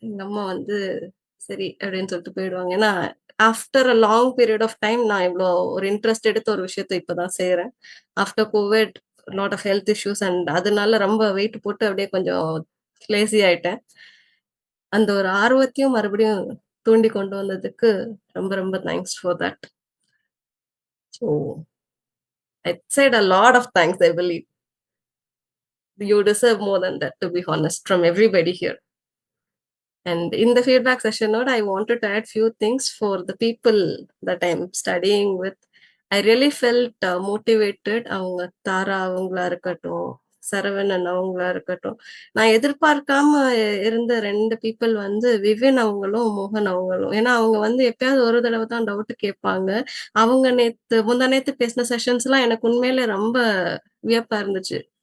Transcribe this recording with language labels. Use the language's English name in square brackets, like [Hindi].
[Tamil] எங்க அம்மா வந்து, "சரி" அப்படின்னு சொல்லிட்டு போயிடுவாங்க. ஏன்னா, after a long period of time நான் இவ்ளோ ஒரு இன்ட்ரெஸ்ட் எடுத்து ஒரு விஷயத்த இப்ப தான் செய்றேன். After Covid lot of health issues and அதனால ரொம்ப வெயிட் போட்டு அப்படியே கொஞ்சம் லேசி ஆயிட்டேன். அந்த ஒரு ஆர்வத்தையும் மறுபடியும் தூண்டி கொண்டு வந்ததுக்கு ரொம்ப ரொம்ப thanks for that. [English] So, I said a lot of thanks, I believe. You deserve more than that, to be honest, from everybody here. And in the feedback session note, I wanted to add few things for the people that I'm studying with. I really felt motivated. [Tamil] அவங்க தாரா அவங்களா இருக்கட்டும், சரவணன் அவங்களா இருக்கட்டும். நான் எதிர்பார்க்காம இருந்த 2 people வந்து விவின் அவங்களும், மோகன் அவங்களும். ஏன்னா அவங்க வந்து எப்பயாவது ஒரு தடவ தான் டவுட் கேட்பாங்க. அவங்க முந்தா நேத்து பேசின செஷன்ஸ்லாம் எனக்கு உண்மையிலே ரொம்ப வியப்பா இருந்துச்சு.